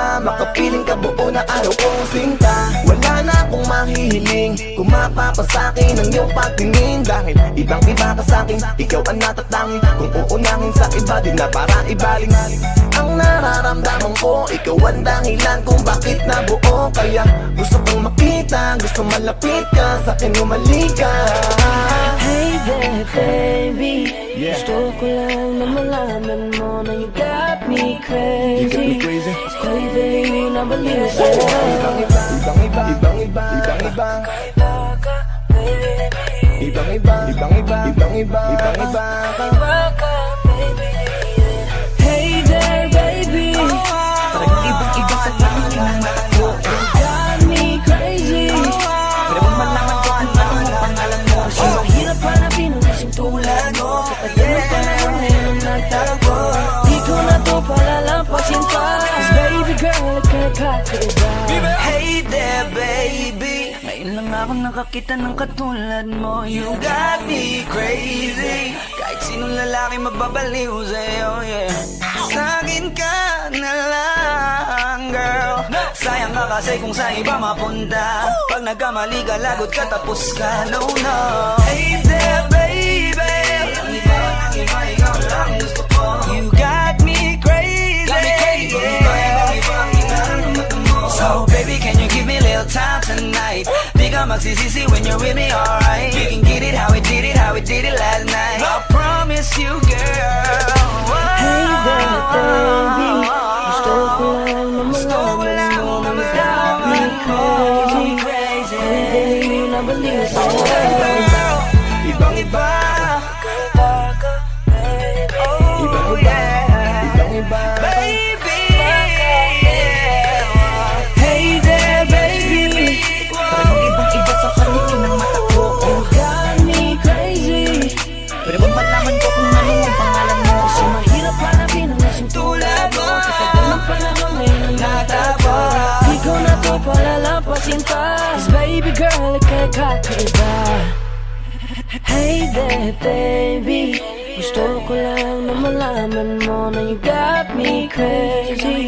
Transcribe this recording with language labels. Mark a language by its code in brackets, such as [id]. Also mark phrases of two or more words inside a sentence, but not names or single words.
[tl] Makapiling ka buo na araw kong sinta. Wala na akong mahihiling kung mapapasakin ang iyong pagtingin. Dahil ibang iba ka sakin, ikaw ang natatangi. Kung uunangin sa iba, di na para ibaling. Ang nararamdaman ko, ikaw ang dahilan kung bakit nabuo. Kaya gusto kong makita, gusto malapit ka, sakin umalik ka. [en] Hey there baby, Yeah. [tl] gusto ko lang na malaman mo na [en] you got me crazy. You got me crazy. [tl] Baby, nabaliw sa'yo. Ibang iba, ibang iba, ibang iba, ibang iba. Kakaiba ka, baby. Ibang iba, ibang iba, ibang iba, ibang iba ka. Kakaiba ka, [en] baby. Hey there baby, [tl] Talagang ibang iba sa paningin ng mata ko. [en] you got me crazy. [tl] Pwede bang malaman ko kung ano ang pangalan mo? Kasi mahirap hanapin ang isang tulad mo. Sa tagal ng panahon ngayon ang nagtagpo. Di ko na to palalampasin pa. [en] Cause baby girl, ikakakaiba. Hey there baby, [tl] ngayon lang ako nakakita ng katulad mo. [en] You got me crazy. [tl] Kahit sinong lalaki mababaliw sa'yo, yeah. Sa'kin ka na lang, girl. Sayang ka kasi kung sa iba mapunta. Pag nagkamali ka, lagot ka, tapos ka, [en] no, no. Hey there baby, [tl] ang iba, ikaw lang gusto ko. [en] You got me crazy, So baby, can you give me a little time tonight? [tl] Di ka magsisisi [en] when you're with me, alright? We can get it how we did it last night. I promise you, girl. Hey there baby, [tl] gusto ko lang na malaman mo na [en] you got me crazy. [tl] Baby, nabaliw sa'yo. Ibang iba, Kakaiba ka, baby. ibang iba, ibang iba. Baby, [en] Hey there baby, [tl] talagang ibang iba sa paningin ng mata ko. [en] you got me crazy. [tl] Pwede bang malaman ko kung ano ang pangalan mo? Kasi mahirap hanapin ang isang tulad mo. Sa tagal ng panahon ngayon ang nagtagpo. Di ko na to palalampasin pa. [en] Cause baby girl, ikakakaiba. Hey there baby, [tl] gusto ko lang na malaman mo na [en] you got me crazy.